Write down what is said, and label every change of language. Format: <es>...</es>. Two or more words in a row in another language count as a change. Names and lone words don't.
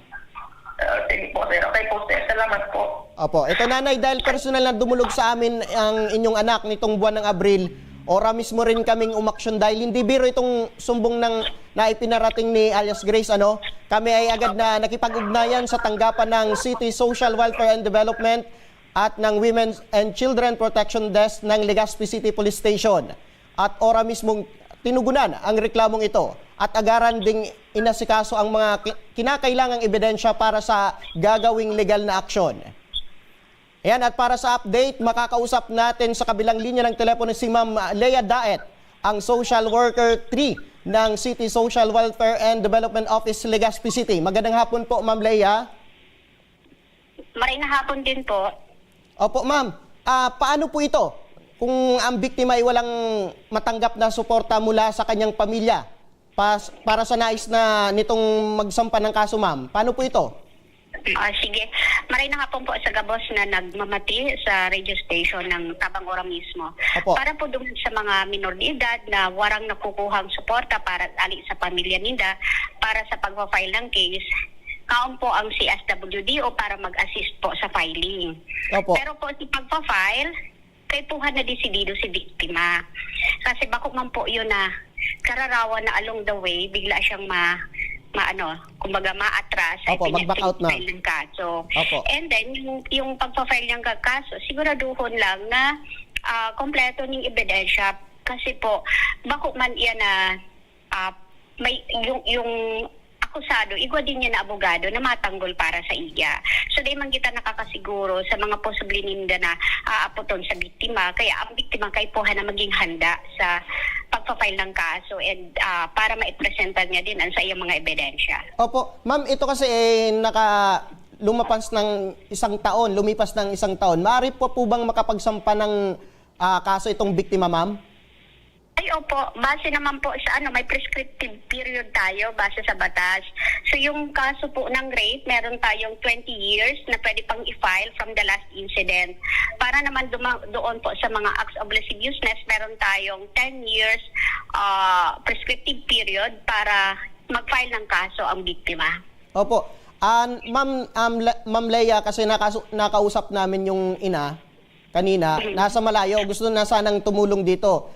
<tl>Sige po, sir. Okay po, sir. Salamat po. Opo, ito nanay, dahil personal na dumulog sa amin ang inyong anak nitong buwan ng Abril, ora mismo rin kaming umaksyon dahil hindi biro itong sumbong ng naipinarating ni alias Grace, ano? Kami ay agad na nakipag-ugnayan sa tanggapan ng City Social Welfare and Development at ng Women's and Children Protection Desk ng Legazpi City Police Station. At ora mismong tinugunan ang reklamong ito at agaran ding inasikaso ang mga kinakailangang ebidensya para sa gagawing legal na aksyon. Ayan, at para sa update, makakausap natin sa kabilang linya ng telepono si Ma'am Lea Daet, ang Social Worker 3 ng City Social Welfare and Development Office, Legazpi City. Magandang hapon po, Ma'am Lea.</tl> <bik>Maray na hapon din po.</bik> <tl>Opo, Ma'am. Paano po ito? Kung ang biktima ay walang matanggap na suporta mula sa kanyang pamilya para sa nais na nitong magsampa ng kaso, Ma'am, paano po ito?</tl> <bik>Sige. Maray na hapon po sa gabos na nagmamati sa radio station ng Tabang Ora mismo.</bik> <tl>Opo.</tl> <bik>Para po doon sa mga minor de edad na warang nakukuhang suporta para ali sa pamilya nila para sa pagpa-file ng case, kaon po ang CSWDO para mag-assist po sa filing.</bik> <tl>Opo.</tl> <bik>Pero po si pagpa-file, kay puhan na desidido si biktima. Kasi bako man po yun na kararawan na</bik> <en>along the way,</en> <tl>bigla siyang kumbaga ma-atras ay Opo, mag-back out na. pinag-file ng kaso. Opo.</tl> <bik>And then, yung pagpa-file ng kaso, siguraduhon lang na kompleto ng ebidensya kasi po, bako man yan na may yung akusado, igwa din niya na abogado na matanggol para sa iya. So, di man kita nakakasiguro sa mga posible ninda na aapoton sa biktima. Kaya ang biktima kay po na maging handa sa pagpa-file ng kaso and para maipresenta niya din ang sa iyang mga ebidensya.</bik> <tl>Opo. Ma'am, ito kasi lumipas ng isang taon. Maaari po bang makapagsampa ng kaso itong biktima, ma'am? Ay, opo. Base naman po sa may</tl> <en>prescriptive period</en> <tl>tayo base sa batas. So, yung kaso po ng rape, meron tayong 20 years na pwede pang i-file</tl> <en>from the last incident.</en> <tl>Para naman doon po sa mga</tl> <en>acts of lasciviousness,</en> <tl>meron tayong 10 years</tl> <en>prescriptive period</en> <tl>para mag-file ng kaso ang biktima. Opo. Ma'am Lea, kasi nakausap namin yung ina kanina, nasa malayo, gusto na sanang tumulong dito.</tl>